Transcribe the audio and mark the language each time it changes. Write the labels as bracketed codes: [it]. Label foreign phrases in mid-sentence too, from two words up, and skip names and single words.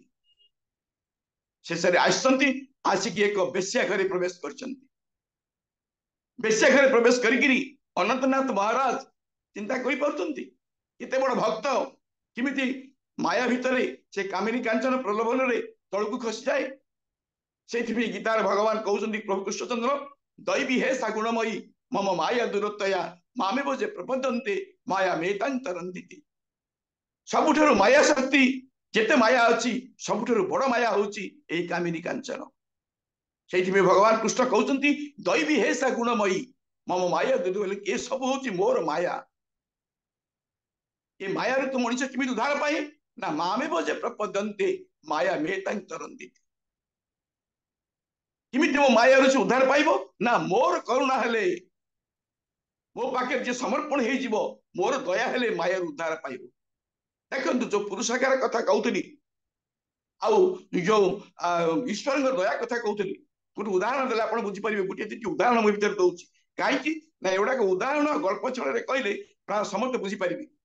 [or] ଶେଷରେ ଆସୁଛନ୍ତି ଆସିକି ଏକ ବେଶ୍ୟା ଘରେ ପ୍ରବେଶ କରଛନ୍ତି। ବେଶ୍ୟା ଘରେ ପ୍ରବେଶ କରିକିରି ଅନନ୍ତନାଥ ମହାରାଜ ଚିନ୍ତା କରି ପାଉଛନ୍ତି ଏତେ ବଡ଼ ଭକ୍ତ କିମିତି ମାୟା ଭିତରେ ସେ କାମିନୀ କାଞ୍ଚନ ପ୍ରଲୋଭନ ରେ ତଳକୁ ଖସି ଯାଏ। ସେଥିପାଇଁ ଗୀତାର ଭଗବାନ କହୁଛନ୍ତି ପ୍ରଭୁ କୃଷ୍ଣଚନ୍ଦ୍ର [sa] दैवी हे सागुणमयी मम माया दूरतया मामे बोजे प्रपदन्ते माया मेतांतरन्ति। [or] ସବୁଠାରୁ ମାୟା ଶକ୍ତି ଯେତେ ମାୟା ଅଛି ସବୁଠାରୁ ବଡ଼ ମାୟା ହେଉଛି ଏଇ କାମିନୀ କାଞ୍ଚନ। ସେଥିପାଇଁ ଭଗବାନ କୃଷ୍ଣ କହୁଛନ୍ତି [sa] दैवी हे सागुणमयी मम माया दूर [or] ଏ ସବୁ ହେଉଛି ମୋର ମାୟା। ଏ ମାୟା ରେ ତ ମନୁଷ୍ୟ କିମିତି ଉଦ୍ଧାର ପାଏ ନା [sa] मामे बोजे प्रपदन्ते माया मेतांतरन्ति। [or] କିମିତି ମୋ ମାୟା ରେ ଉଦ୍ଧାର ପାଇବ ନା ମୋର କରୁଣା ହେଲେ ମୋ ପାଖେ ଯେ ସମର୍ପଣ ହେ ଜୀବ ମୋର ଦୟା ହେଲେ ମାୟା ଉଦ୍ଧାର ପାଇବ। ଦେଖନ୍ତୁ ଯୋ ପୁରୁଷାକାର କଥା କହୁଥିଲି ଆଉ ଯୋ ଈଶ୍ୱର ଦୟା କଥା କହୁଥିଲି ଗୋଟେ ଉଦାହରଣ ଦେଲେ ଆପଣ ବୁଝି ପାରିବେ। ଗୋଟେ ତିନି ଉଦାହରଣ ମୋ ଭିତର ଦେଉଛି କାହିଁ ନା ଏଭଳି ଉଦାହରଣ ଗଳ୍ପ ଛଳେ ରେ କହିଲେ ପ୍ରାୟ ସମସ୍ତେ ବୁଝି ପାରିବେ।